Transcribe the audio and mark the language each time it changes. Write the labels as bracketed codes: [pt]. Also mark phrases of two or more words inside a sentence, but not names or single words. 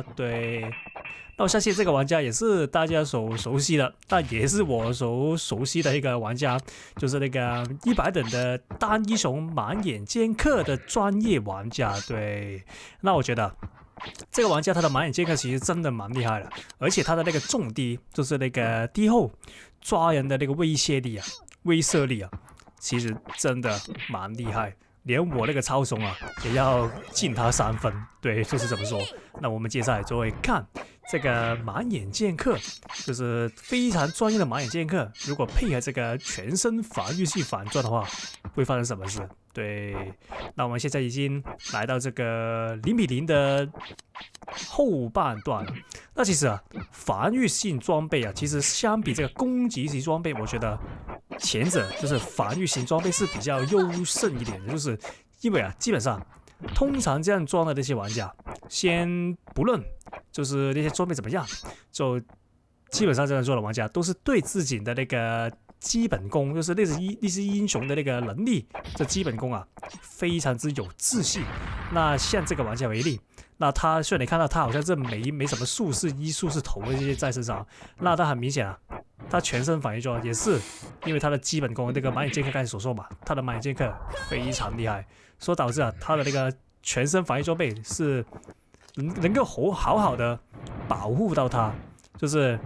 [zh] 对，那我相信這個玩家也是大家所熟悉的，但也是我所熟悉的一個玩家，就是那個100等的單英雄满眼劍客的專業玩家。對，那我覺得。這個玩家他的滿眼劍客其實真的蠻厲害的，而且他的那個重低，就是那個低後抓人的那個威懾力啊，其實真的蠻厲害，連我那個超松啊也要敬他3分。對，就是這麼說。那我們接下來就會看這個滿眼劍客，就是非常專業的滿眼劍客，如果配合這個全身防禦系反裝的話，會發生什麼事？對，那我們現在已經來到這個0-0的後半段。那其實啊，防禦性裝備啊，其實相比這個攻擊型裝備，我覺得前者就是防禦型裝備是比較優勝一點的，就是因為啊，基本上通常這樣裝的那些玩家，先不論就是那些裝備怎麼樣，就基本上這樣做的玩家都是对自己的那個。基本功就是那些英雄的那個能力，這基本功啊，非常之有自信。那像這個玩家為例，那他雖然你看到他好像這沒什麼術士、醫術士頭的這些在身上，那他很明顯啊，他全身防禦裝也是因為他的基本功，那個滿眼劍客剛才所說嘛，他的滿眼劍客非常厲害，所以導致啊，他的那個全身防禦裝備是能夠好的保護到他，就是。